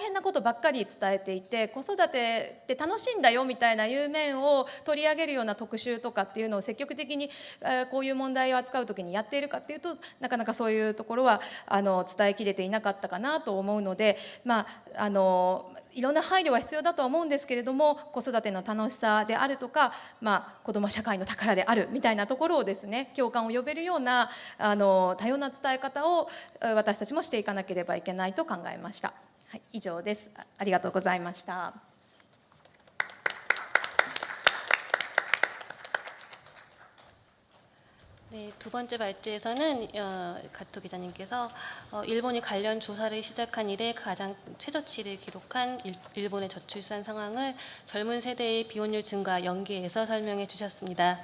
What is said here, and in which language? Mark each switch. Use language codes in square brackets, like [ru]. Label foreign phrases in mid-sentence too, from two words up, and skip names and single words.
[ja] 変なことばっかり伝えていて、子育てって楽しいんだよみたいないう面を取り上げるような特集とかっていうのを積極的にこういう問題を扱う時にやっているかっていうと、なかなかそういうところは伝えきれていなかったかなと思うので、いろんな配慮は必要だとは思うんですけれども、子育ての楽しさであるとか、子ども社会の宝であるみたいなところをですね、共感を呼べるような多様な伝え方を私たちもしていかなければいけないと考えました。はい、以上です。ありがとうございました。 [ko] 네, 두 번째 발제에서는 가토 기자님께서 일본이 관련 조사를 시작한 이래 가장 최저치를 기록한 일본의 저출산 상황을 젊은 세대의 비혼율 증가와 연계해서 설명해 주셨습니다.